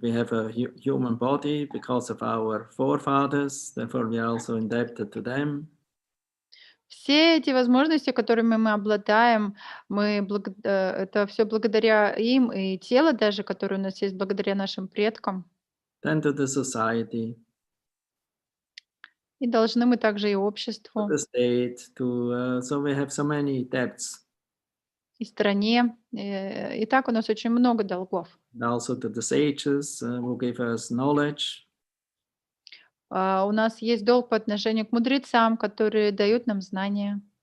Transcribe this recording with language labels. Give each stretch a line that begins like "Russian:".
English: We have a human body because of our forefathers. Therefore, we are also indebted to them.
Russian: Все эти возможности, которыми мы обладаем, это все благодаря им, и тело даже, которое у нас есть, благодаря нашим предкам.
English: Then to the society,
Russian: И должны мы также и
English: to
Russian: обществу,
English: the state, so we have so many debts.
Russian: и стране. И так у нас очень много долгов.
English: And also to the sages who give us knowledge.
Russian: У нас есть долг по отношению к мудрецам, которые дают нам знания.